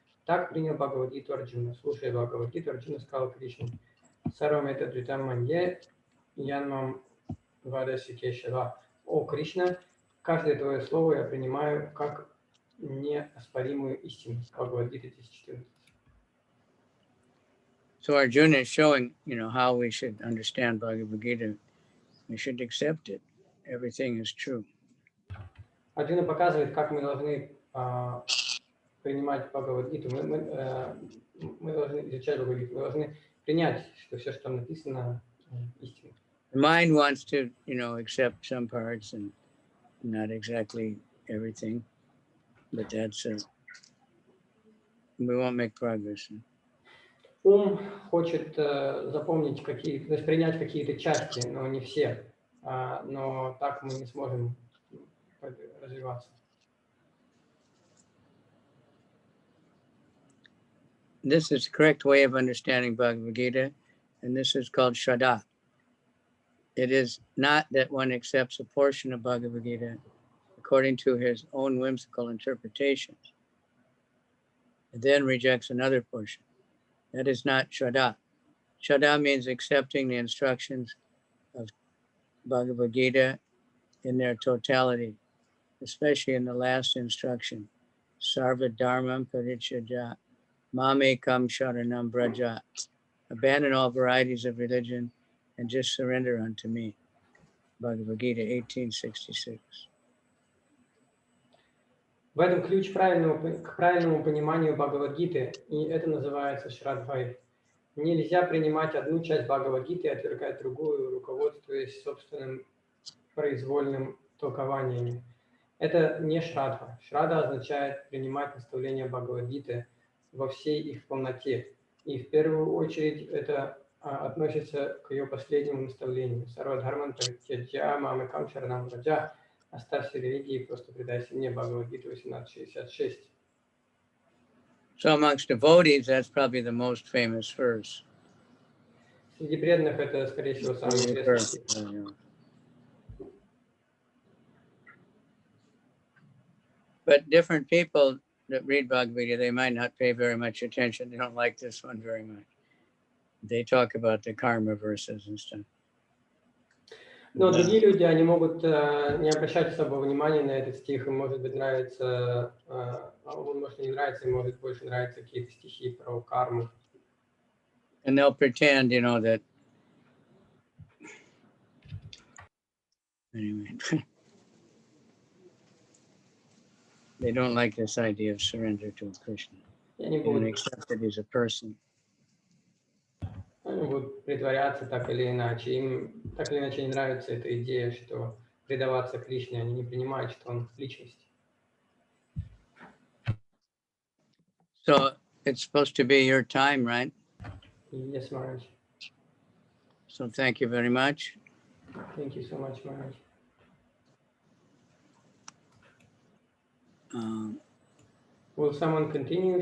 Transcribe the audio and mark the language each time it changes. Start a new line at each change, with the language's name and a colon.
Russian: Так принял Бхагавад-гиту Арджуна. Слушая Бхагавад-гиту, Арджуна сказал Кришне:
Sanskrit: Сарвам этад ритам манье янмам вадаси кешава.
Russian: О Кришна, каждое твое слово я принимаю как неоспоримую истину. Бхагавад-гита 10:14.
English: So Arjuna is showing, how we should understand Bhagavad Gita. We should accept it. Everything is true.
Russian: Арджуна показывает, как мы должны принимать Бхагавад-гиту. Мы должны изучать Бхагавад-гиту. Мы должны принять, что все, что там написано, истина.
English: The mind wants to, accept some parts and not exactly everything, but that's we won't make progress.
Russian: Ум хочет запомнить то есть принять какие-то части, но не все. Но так мы не сможем развиваться.
English: This is the correct way of understanding Bhagavad Gita, and this is called Shraddha. It is not that one accepts a portion of Bhagavad Gita according to his own whimsical interpretations, and then rejects another portion. That is not Shraddha. Shraddha means accepting the instructions of Bhagavad Gita in their totality, especially in the last instruction,
Sanskrit: Sarva Dharmam Parityajya Mamekam Sharanam Braja.
English: Abandon all varieties of religion and just surrender unto me. Bhagavad Gita 18:66.
Russian: В этом ключ к правильному пониманию Бхагавад-гиты, и это называется Шрадхой. Нельзя принимать одну часть Бхагавад-гиты и отвергать другую, руководствуясь собственным произвольным толкованиями. Это не Шрадха. Шрадха означает принимать наставления Бхагавад-гиты во всей их полноте. И в первую очередь это относится к ее последнему наставлению.
Sanskrit: Сарвадхарман Паритяджя Мамекам Шаранам Враджа.
Russian: Оставь все религии и просто предайся мне. Бхагавад-гита 18:66.
English: So amongst devotees, that's probably the most famous verse.
Russian: Среди преданных это, скорее всего, самый известный стих.
English: But different people that read Bhagavad Gita, they might not pay very much attention. They don't like this one very much. They talk about the karma verses and stuff.
Russian: Но другие люди, они могут не обращать особого внимания на этот стих, им может быть нравится, он может не нравиться, им может больше нравиться какие-то стихи про карму.
English: And they'll pretend, that anyway. They don't like this idea of surrender to Krishna. And accept that he's a person.
Russian: Они будут притворяться так или иначе. Им так или иначе не нравится эта идея, что предаваться Кришне, они не принимают, что он личность.
English: So it's supposed to be your time, right? Yes, Maharaj. So thank you very much. Thank you so much, Maharaj. Will someone continue?